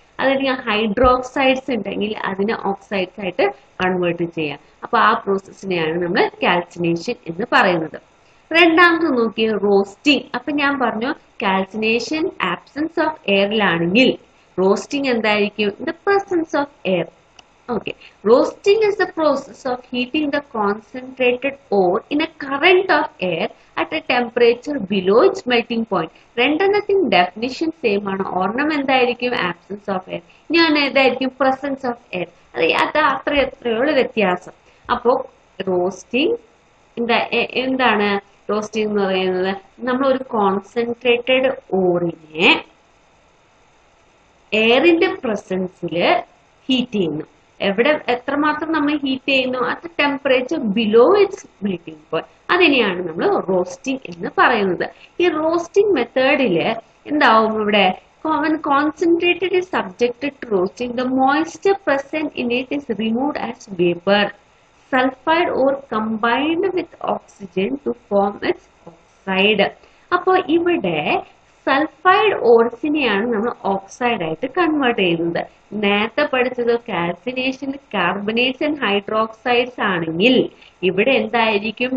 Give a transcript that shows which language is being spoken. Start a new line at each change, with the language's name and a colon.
Malayalam: അതല്ലെങ്കിൽ ഹൈഡ്രോക്സൈഡ്സ് ഉണ്ടെങ്കിൽ അതിനെ ഓക്സൈഡ്സ് ആയിട്ട് കൺവേർട്ട് ചെയ്യാം. അപ്പൊ ആ പ്രോസസ്സിനെയാണ് നമ്മൾ കാൽസിനേഷൻ എന്ന് പറയുന്നത്. രണ്ടാമത് നോക്കിയ റോസ്റ്റിംഗ്. അപ്പൊ ഞാൻ പറഞ്ഞു കാൽസിനേഷൻ ആബ്സെൻസ് ഓഫ് എയറിലാണെങ്കിൽ റോസ്റ്റിംഗ് എന്തായിരിക്കും?
English: In the presence of air. Okay, roasting is the process of heating the concentrated ore in a current of air at a temperature below its melting point.
Malayalam: രണ്ടെണ്ണത്തിന് definition same ആണ്. ഒരെണ്ണം എന്തായിരിക്കും? Absence of air. ഞാൻ ഏതായിരിക്കും? Presence of air. അത് അത്രയുള്ള വ്യത്യാസം. അപ്പോ റോസ്റ്റിംഗ് എന്താണ്? റോസ്റ്റിംഗ് എന്ന് പറയുന്നത് നമ്മൾ ഒരു കോൺസെൻട്രേറ്റഡ് ഓറിനെ എയറിന്റെ പ്രസൻസിൽ ഹീറ്റ് ചെയ്യുന്നു. എത്രമാത്രം നമ്മൾ ഹീറ്റ് ചെയ്യുന്നു? അത്
English: Temperature below its melting point.
Malayalam: അതിനെയാണ് നമ്മൾ റോസ്റ്റിംഗ് എന്ന് പറയുന്നത്. ഈ റോസ്റ്റിംഗ് മെത്തേഡില് എന്താവും?
English: ഇവിടെ when concentrated is subjected to roasting, the moisture present in it is removed as vapor, sulfide ore combined with oxygen to form its oxide.
Malayalam: അപ്പോ ഇവിടെ sulphide ഓർസിനെയാണ് നമ്മൾ ഓക്സൈഡ് ആയിട്ട് കൺവേർട്ട് ചെയ്യുന്നത്. നേരത്തെ പഠിച്ചത് കാൽസിനേഷനിൽ കാർബണേറ്റ്സ് ആൻഡ് ഹൈഡ്രോക്സൈഡ്സ് ആണെങ്കിൽ ഇവിടെ എന്തായിരിക്കും?